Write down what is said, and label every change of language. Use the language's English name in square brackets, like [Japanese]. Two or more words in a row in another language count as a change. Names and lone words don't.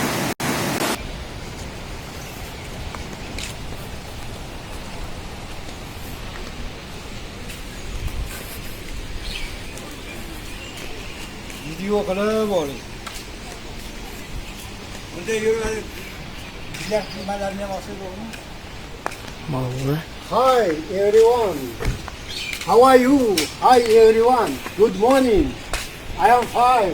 [Uzbek] Video qilib oling. Bunday yuradi. Bizlar nimalarni ham olsa bo'ladi. [English] Hi everyone. How are you? Hi everyone. Good morning. I am fine.